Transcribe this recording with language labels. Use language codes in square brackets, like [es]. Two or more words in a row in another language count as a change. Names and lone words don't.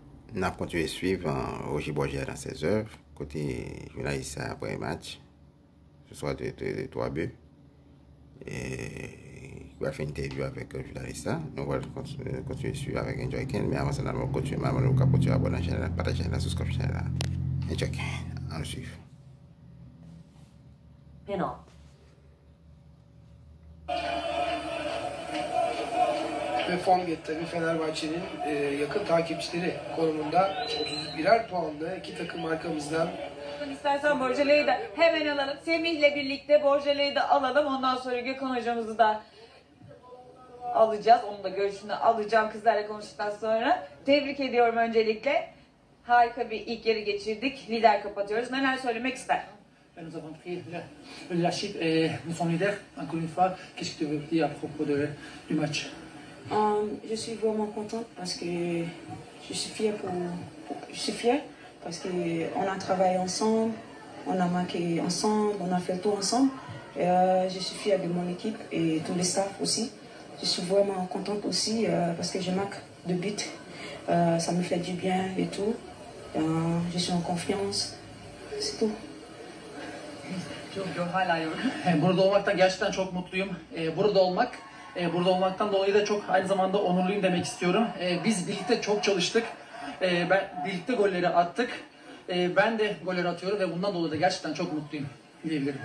[fr] On a continué à suivre Roger Borgia dans ses œuvres, côté journaliste après le match, ce soir de 3 buts. Et il va faire une interview avec le journaliste. On va continuer à suivre avec Enjoy Ken, mais avant ça, on va continuer à abonner à la chaîne, partager la souscription à la chaîne. Enjoy Ken, on le suit. Penal. [tr] Ve Formget tabii Fenerbahçe'nin yakın takipçileri konumunda 31'er puanlı iki takım arkamızdan. İstersen Borgela'yı da hemen alalım. Semih'le birlikte Borgela'yı da alalım. Ondan sonra Gökhan hocamızı da alacağız. Onun da görüşünü alacağım kızlarla konuştuktan sonra. Tebrik ediyorum öncelikle. Harika bir ilk yarı geçirdik. Lider kapatıyoruz. Neler söylemek ister? [fr] Nous avons pris le leadership et nous sommes leaders. Encore une fois, qu'est-ce que tu veux dire à propos du match? Je suis vraiment contente parce que je suis fière parce que on a travaillé ensemble, on a marqué ensemble, on a fait tout ensemble. Et, je suis fière de mon équipe et tous les staffs aussi. Je suis vraiment contente aussi parce que je marque de buts. Ça me fait du bien et tout. Je suis en confiance. C'est tout. [tr] Burada olmaktan gerçekten çok mutluyum. Burada olmaktan dolayı da çok aynı zamanda onurluyum demek istiyorum. Biz birlikte çok çalıştık. Birlikte golleri attık. Ben de golleri atıyorum ve bundan dolayı da gerçekten çok mutluyum diyebilirim.